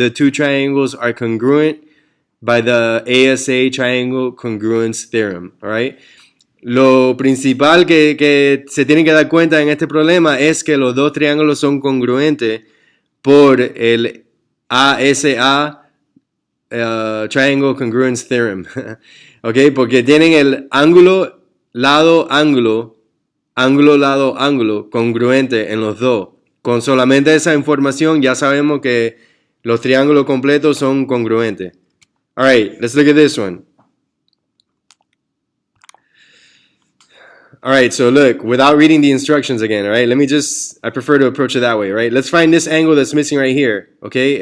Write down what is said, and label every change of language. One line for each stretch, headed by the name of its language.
English: The two triangles are congruent by the ASA triangle congruence theorem. All right.
Spanish: Lo principal que se tienen que dar cuenta en este problema es que los dos triángulos son congruentes por el ASA Triangle Congruence Theorem. ¿Ok? Porque tienen el ángulo, lado, ángulo, ángulo, lado, ángulo congruente en los dos. Con solamente esa información ya sabemos que los triángulos completos son congruentes.
English: Alright, let's look at this one. Alright, so look, without reading the instructions again, alright, I prefer to approach it that way, right? Let's find this angle that's missing right here, okay?